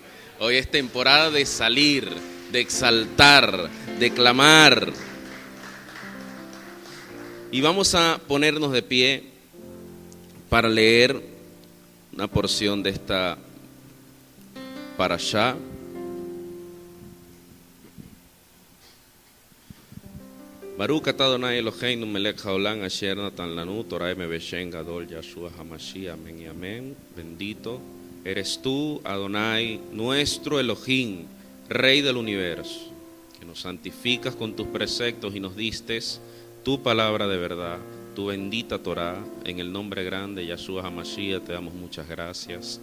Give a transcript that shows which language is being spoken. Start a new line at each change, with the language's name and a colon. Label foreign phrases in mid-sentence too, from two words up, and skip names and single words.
Spanish: Hoy es temporada de salir, de exaltar, de clamar. Y vamos a ponernos de pie para leer una porción de esta parashá.
Hebrew: ברוך אתה אדוני אלוהינו מלך העולם אשר נתן לנו תורה בשם גדול ישוע המשיח,
Spanish: amén y amén. Bendito eres tú, Adonai, nuestro Elohim, Rey del universo, que nos santificas con tus preceptos y nos distes tu palabra de verdad, tu bendita Torah. En el nombre grande de Yahshua HaMashiach te damos muchas gracias.